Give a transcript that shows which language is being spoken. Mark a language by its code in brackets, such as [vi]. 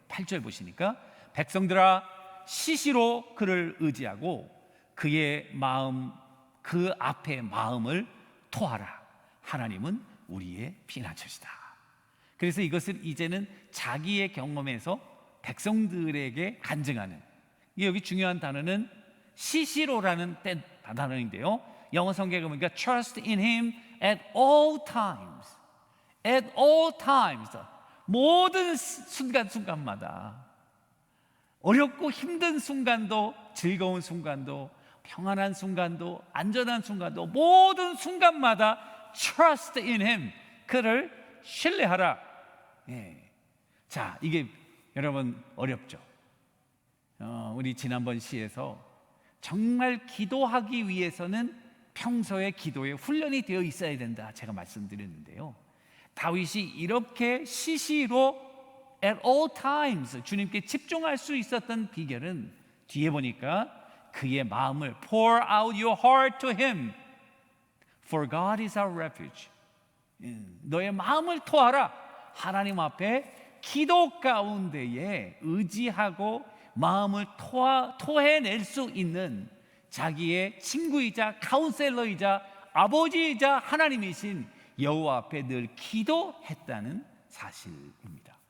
[ko] 8절 보시니까 백성들아 시시로 그를 의지하고 그의 마음, 그 앞에 마음을 토하라. 하나님은 우리의 피난처시다. 그래서 이것을 이제는 자기의 경험에서 백성들에게 간증하는, 여기 중요한 단어는 시시로라는 단어인데요. 영어 성경에 보니까 [en] trust in him at all times. at all times. [ko] 모든 순간순간마다 어렵고 힘든 순간도 즐거운 순간도 평안한 순간도 안전한 순간도 모든 순간마다 [en] trust in him. [ko] 그를 신뢰하라. 자, 이게 여러분 어렵죠. 우리 지난번 시에서 정말 기도하기 위해서는 평소에 기도에 훈련이 되어 있어야 된다 제가 말씀드렸는데요. 다윗이 이렇게 시시로 [en] at all times [ko] 주님께 집중할 수 있었던 비결은 뒤에 보니까 그의 마음을 [en] pour out your heart to him for God is our refuge. [ko] 너의 마음을 토하라. 하나님 앞에 기도 가운데에 의지하고 마음을 토해낼 수 있는 자기의 친구이자 카운셀러이자 아버지이자 하나님이신 여호와 앞에 늘 기도했다는 사실입니다.